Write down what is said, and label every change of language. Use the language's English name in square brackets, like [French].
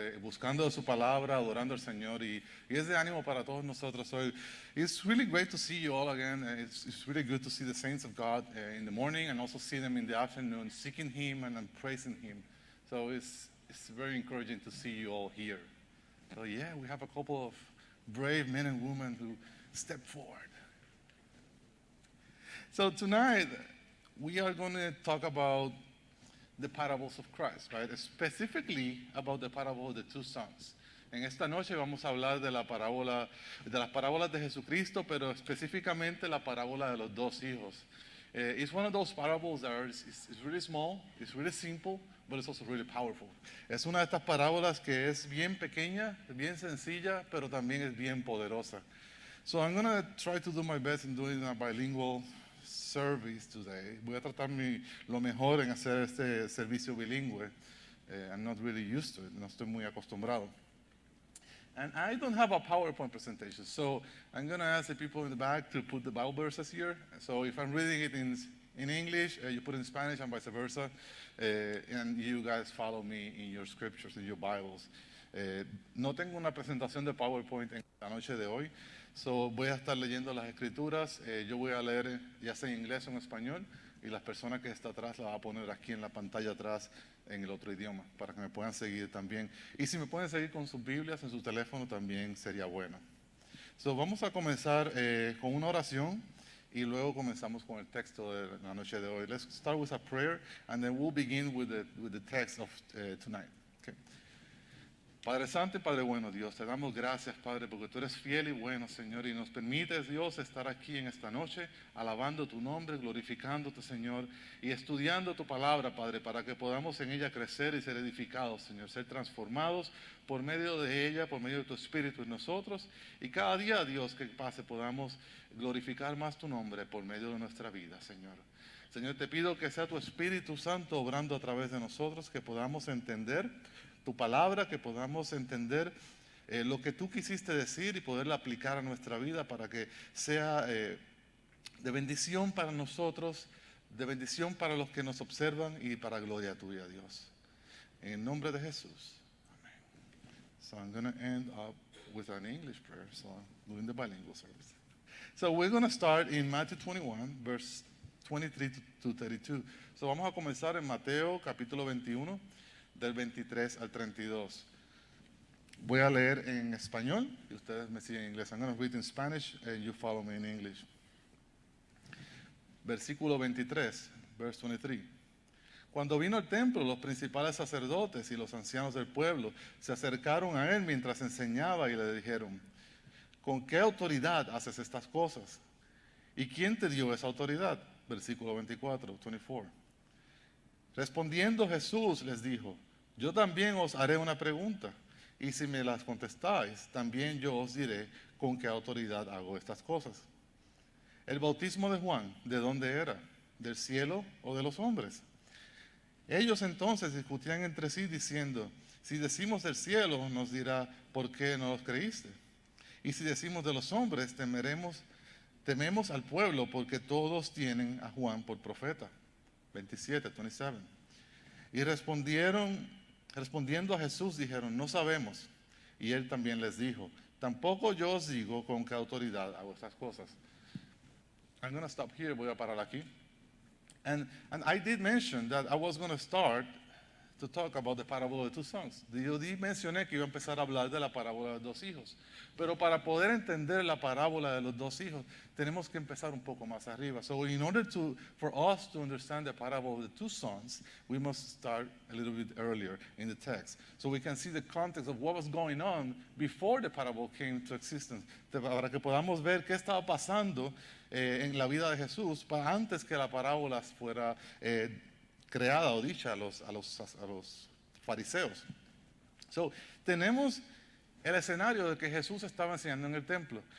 [Spanish] Buscando su palabra, adorando al Señor y es de ánimo para todos nosotros. [English] So it's really great to see you all again. It's really good to see the saints of God in the morning and also see them in the afternoon seeking Him and praising Him. So it's very encouraging to see you all here. So yeah, we have a couple of brave men and women who step forward. So tonight we are going to talk about the parables of Christ, right? Specifically about the parable of the two sons. [Spanish] En esta noche vamos a hablar de las parábolas de Jesucristo, pero específicamente la parábola de los dos hijos. [English] It's one of those parables that it's really small, it's really simple, but it's also really powerful. [Spanish] Es una de estas parábolas que es bien pequeña, bien sencilla, pero también es bien poderosa. [English] So I'm going to try to do my best in doing a bilingual service today. [Spanish] Voy a tratar lo mejor en hacer este servicio bilingüe. [English] I'm not really used to it. [Spanish] No estoy muy acostumbrado. [English] And I don't have a PowerPoint presentation, so I'm going to ask the people in the back to put the Bible verses here. So if I'm reading it in English, you put it in Spanish and vice versa, and you guys follow me in your scriptures, in your Bibles. [Spanish] No tengo una presentación de PowerPoint en la noche de hoy. So, voy a estar leyendo las escrituras, yo voy a leer ya sea en inglés o en español y las personas que está atrás la va a poner aquí en la pantalla atrás en el otro idioma para que me puedan seguir también. Y si me pueden seguir con sus Biblias en su teléfono también sería bueno. So, vamos a comenzar con una oración y luego comenzamos con el texto de la noche de hoy. [English] Let's start with a prayer and then we'll begin with the text of tonight. Okay. [Spanish] Padre Santo y Padre bueno, Dios, te damos gracias, Padre, porque tú eres fiel y bueno, Señor, y nos permites, Dios, estar aquí en esta noche, alabando tu nombre, glorificándote, Señor, y estudiando tu palabra, Padre, para que podamos en ella crecer y ser edificados, Señor, ser transformados por medio de ella, por medio de tu Espíritu en nosotros, y cada día, Dios, que pase, podamos glorificar más tu nombre por medio de nuestra vida, Señor. Señor, te pido que sea tu Espíritu Santo obrando a través de nosotros, que podamos entender tu palabra, que podamos entender lo que tú quisiste decir y poderla aplicar a nuestra vida para que sea de bendición para nosotros, de bendición para los que nos observan y para gloria tuya, Dios. En el nombre de Jesús. Amén. [English] So I'm going to end up with an English prayer, so I'm doing the bilingual service. So we're going to start in Matthew 21, verse 23 to 32. [Spanish] So vamos a comenzar en Mateo capítulo 21. Del 23 al 32. Voy a leer en español y ustedes me siguen en inglés. [English] I'm going to read in Spanish and you follow me in English. [Spanish] Versículo 23, verse 23. Cuando vino al templo, los principales sacerdotes y los ancianos del pueblo se acercaron a él mientras enseñaba y le dijeron: ¿con qué autoridad haces estas cosas? ¿Y quién te dio esa autoridad? Versículo 24. Respondiendo Jesús les dijo: yo también os haré una pregunta, y si me las contestáis, también yo os diré con qué autoridad hago estas cosas. El bautismo de Juan, ¿de dónde era? ¿Del cielo o de los hombres? Ellos entonces discutían entre sí diciendo: si decimos del cielo, nos dirá, ¿por qué no los creíste? Y si decimos de los hombres, tememos al pueblo, porque todos tienen a Juan por profeta. 27. Y respondiendo a Jesús dijeron: no sabemos. Y él también les dijo: tampoco yo os digo con qué autoridad hago estas cosas. [English] I'm going to stop here, [Spanish] voy a parar aquí. [English] And I did mention that I was going to start to talk about the parable of the two sons. [Spanish] Yo mencioné que iba a empezar a hablar de la parábola de los dos hijos. Pero para poder entender la parábola de los dos hijos, tenemos que empezar un poco más arriba. [English] So in order for us to understand the parable of the two sons, we must start a little bit earlier in the text. So we can see the context of what was going on before the parable came to existence. [Spanish] Para que podamos ver qué estaba pasando en la vida de Jesús antes que la parábola fuera creada o dicha a los fariseos. So, tenemos el escenario de que Jesús estaba enseñando en el templo.